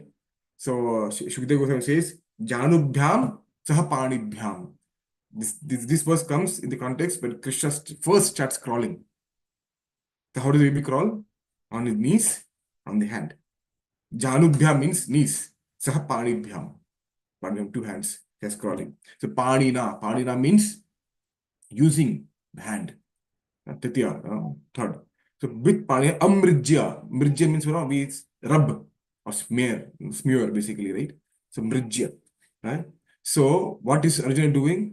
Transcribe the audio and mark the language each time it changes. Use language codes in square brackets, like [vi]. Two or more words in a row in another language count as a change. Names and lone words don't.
[en] So Shukadeva Goswami says, [sa] जानुभ्याम् सह पाणिभ्याम्. [en] This verse comes in the context when Krishna first starts crawling. So how does the baby crawl? On his knees, on the hand. Janubhyam means knees. [sa] सह पाणिभ्याम्। पाणिभ्याम्, [en] two hands. He's crawling. So Panina. Panina means using the hand. Titiya, third. So with Panina, Amrijya. Mrijya means, we rub or smear basically, right? So Mrijya. Right? So what is Arjuna doing?